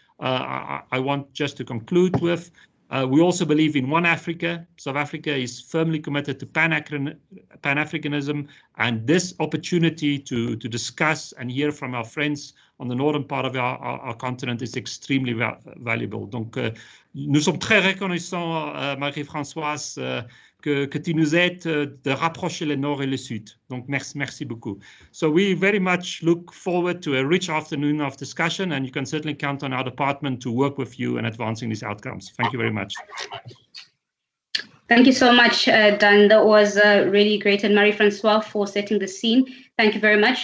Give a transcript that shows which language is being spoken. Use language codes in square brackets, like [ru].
[en] I want just to conclude with. We also believe in one Africa. South Africa is firmly committed to Pan-Africanism, and this opportunity to discuss and hear from our friends on the northern part of our continent is extremely valuable. [fr] Donc, nous sommes très reconnaissants, Marie-Françoise, que tu nous aides de rapprocher le nord et le sud. Donc, merci beaucoup. [en] So we very much look forward to a rich afternoon of discussion, and you can certainly count on our department to work with you in advancing these outcomes. Thank you very much. Thank you so much, Dan. That was really great. And Marie-Françoise for setting the scene. Thank you very much.